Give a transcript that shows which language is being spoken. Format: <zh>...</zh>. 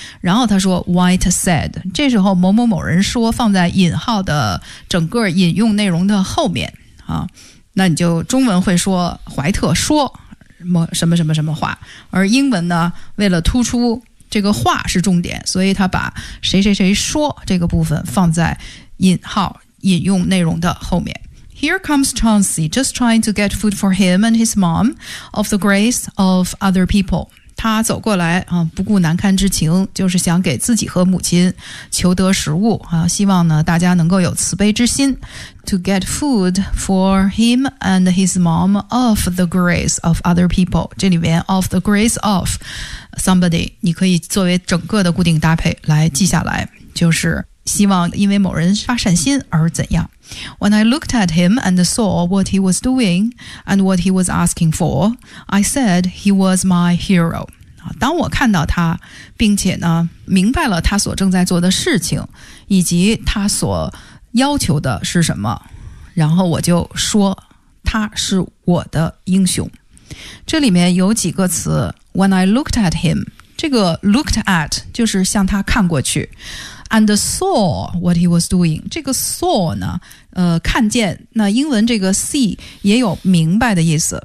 <zh>然后他说</zh> <en>White said，</en> <zh>这时候某某某人说，放在引号的整个引用内容的后面啊，那你就中文会说怀特说什么什么什么话，而英文呢为了突出这个话是重点，所以他把谁谁谁说这个部分放在引号引用内容的后面。</zh> <en>Here comes Chauncey, just trying to get food for him and his mom, of the grace of other people.</en> <zh>他走过来，不顾难堪之情，就是想给自己和母亲求得食物，希望呢大家能够有慈悲之心。</zh> <en>To get food for him and his mom of the grace of other people.</en> <zh>这里面</zh> <en>of the grace of somebody,</en> <zh>你可以作为整个的固定搭配来记下来，就是希望因为某人发善心而怎样。</zh> <en>When I looked at him and saw what he was doing and what he was asking for, I said he was my hero.</en> <zh>当我看到他，并且呢，明白了他所正在做的事情，以及他所要求的是什么，然后我就说，他是我的英雄。这里面有几个词 ,</zh> <en>when I looked at him,</en> <zh>这个</zh> <en>looked at</en> <zh>就是向他看过去 ,</zh> <en>and saw what he was doing,</en> <zh>这个 saw 呢看见，那英文这个 see 也有明白的意思。</zh>